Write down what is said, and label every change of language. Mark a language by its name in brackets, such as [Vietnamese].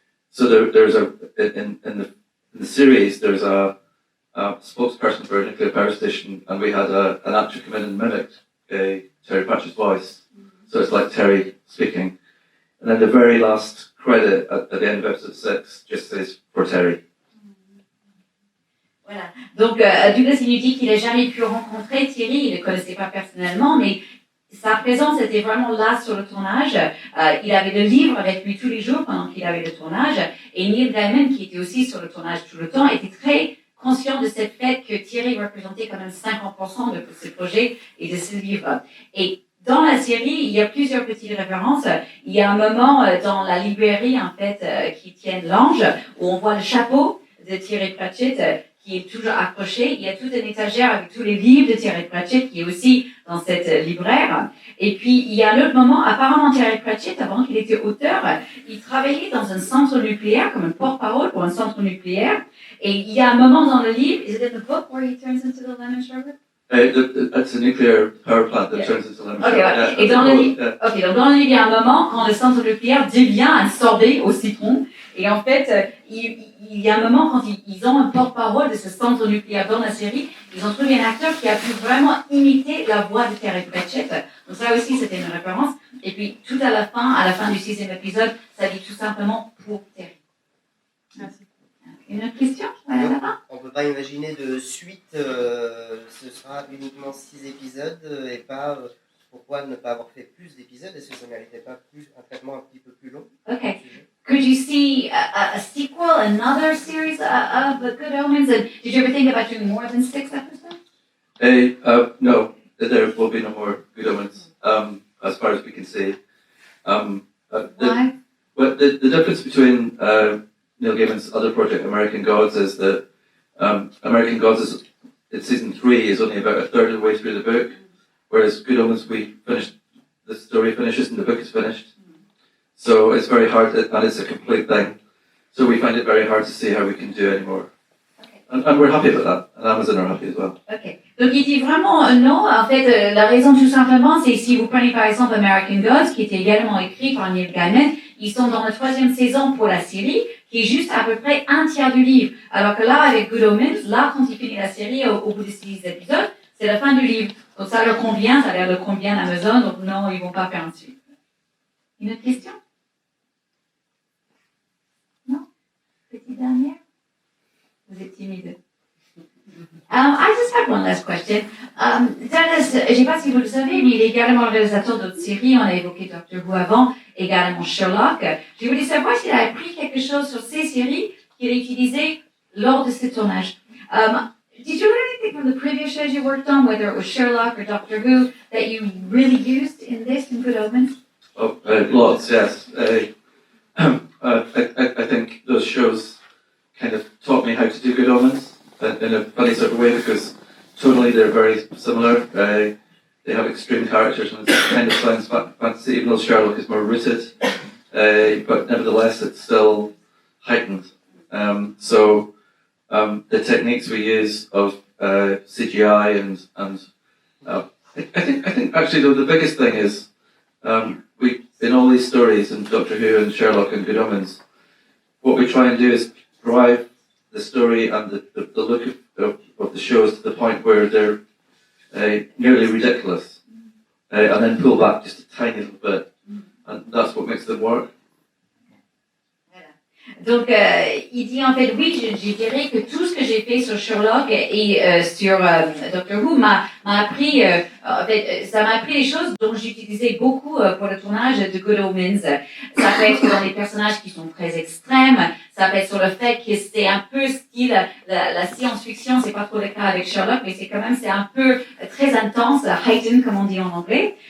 [English] So there's in the series there's a spokesperson for a nuclear power station, and we had an actor come in and mimic Terry Pratchett's voice. So it's like Terry speaking. And then the very last credit at the end of episode 6 just says for Terry. [French] Voilà. Donc, Douglas, il nous dit qu'il n'a jamais pu rencontrer Thierry, il ne le connaissait pas personnellement, mais sa présence était vraiment là sur le tournage. Il avait le livre avec lui tous les jours pendant qu'il avait le tournage. Et Neil Gaiman, qui était aussi sur le tournage tout le temps, était très conscient de cette fait que Thierry représentait quand même 50% de ce projet et de ce livre. Et dans la série, il y a plusieurs petites références. Il y a un moment dans la librairie, en fait, qui tient l'ange, où on voit le chapeau de Terry Pratchett qui est toujours accroché. Il y a toute une étagère avec tous les livres de Terry Pratchett qui est aussi dans cette libraire. Et puis, il y a un autre moment, apparemment Terry Pratchett, avant qu'il était auteur, il travaillait dans un centre nucléaire, comme un porte-parole pour un centre nucléaire. Et il y a un moment dans le livre, [English] is it in the book where he turns into the lemon sherbet? It's a nuclear power plant that turns into lemon sherbet. [French] Ouais. Et dans le livre, donc dans le livre, il y a un moment quand le centre nucléaire devient un sorbet au citron. Et en fait, il y a un moment quand ils ont un porte-parole de ce centre nucléaire dans la série, ils ont trouvé un acteur qui a pu vraiment imiter la voix de Terry Pratchett. Donc ça aussi, c'était une référence. Et puis, tout à la fin du 6e épisode, ça dit tout simplement pour Terry. Merci. Une autre question? Voilà, là-bas. On ne peut pas imaginer de suite, ce sera uniquement 6 épisodes et pas... pourquoi ne pas avoir fait plus d'épisodes? Est-ce que ça ne méritait pas un traitement un petit peu plus long? [English] Okay. Could you see a sequel, another series of the Good Omens? And did you ever think about doing more than 6 episodes? No, there will be no more Good Omens, as far as we can see. Why? Well, the difference between Neil Gaiman's other project, American Gods, is that American Gods in season 3 is only about a third of the way through the book, whereas Good Omens, the story finishes and the book is finished. So it's very hard, and it's a complete thing. So we find it very hard to see how we can do any more. Okay. And we're happy about that, and Amazon are happy as well. Ok. [French] Donc il dit vraiment non. En fait, la raison tout simplement, c'est si vous prenez par exemple American Gods, qui était également écrit par Neil Gaiman, Ils sont dans la 3e saison pour la série, qui est juste à peu près un tiers du livre. Alors que là, avec Good Omens, là, quand ils finissent la série, au bout de 6 épisodes, c'est la fin du livre. Donc ça leur convient, ça a l'air de convient à Amazon, donc non, ils vont pas faire un suite. Une autre question? Non? Petite dernière? Vous êtes timide. [English] I just have one last question. [French] Dennis, je ne sais pas si vous le savez, mais il est également le réalisateur d'autres séries. On a évoqué Doctor Who avant, également Sherlock. Je voulais savoir s'il a appris quelque chose sur ces séries qu'il a utilisées lors de ce tournage. [English] Did you learn anything from the previous shows you worked on, whether it was Sherlock or Doctor Who, that you really used in this, in Good Omens? Oh, lots, yes. I think those shows kind of taught me how to do Good Omens in a funny sort of way, because tonally they're very similar. They have extreme characters and it's kind of science fantasy, even though Sherlock is more rooted. But nevertheless, it's still heightened. So the techniques we use of CGI and I think actually though the biggest thing is we in all these stories in Doctor Who and Sherlock and Good Omens, what we try and do is drive the story and the look of the shows to the point where they're nearly ridiculous, and then pull back just a tiny little bit, and that's what makes them work. [French] Donc, il dit en fait, oui, je dirais que tout ce que j'ai fait sur Sherlock et sur Doctor Who m'a appris, en fait, ça m'a appris les choses dont j'utilisais beaucoup pour le tournage de Good Omens. Ça peut être dans des personnages qui sont très extrêmes, ça peut être sur le fait que c'est un peu style la science-fiction, c'est pas trop le cas avec Sherlock, mais c'est quand même, c'est un peu très intense, heightened comme on dit en anglais.